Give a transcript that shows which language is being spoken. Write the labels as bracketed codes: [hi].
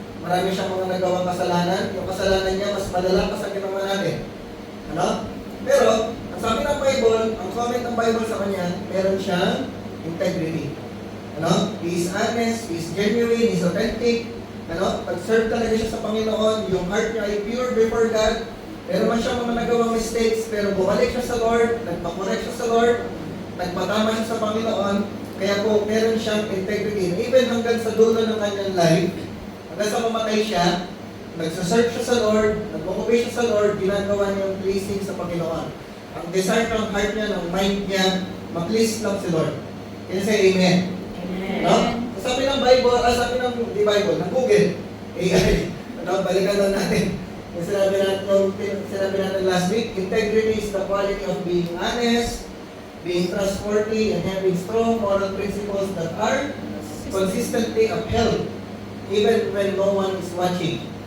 [tl] Marami siyang mga nagawang kasalanan. Yung kasalanan niya, mas malala pa sa ginawa natin. Ano? Pero, ang sabi ng Bible, ang comment ng Bible sa kanya, meron siyang integrity. Ano? [en] He is honest, he is genuine, he is authentic. [tl] Ano? Pag-serve talaga siya sa Panginoon, yung heart niya ay pure before God. Meron man siyang mga nagawang mistakes, pero bumalik siya sa Lord, nagpakorek siya sa Lord, nagpatama siya sa Panginoon, kaya po meron siyang integrity. Even hanggang sa dulo ng kanyang life, hanggang sa mamatay siya, nagsaserve siya sa Lord, nag-obey siya sa Lord, ginagawa niya yung pleasing sa Panginoon. Ang desire ng heart niya, ng mind niya, ma-please lang si Lord. [en] Can you say amen? Amen. No? [tl] Sabi ng Bible, sabi ng di Bible, ng Google, AI, ano, balikan lang natin. Yung sinabi natin last week, [en] integrity is the quality of being honest, being trustworthy, and having strong moral principles that are consistently upheld, even when no one is watching.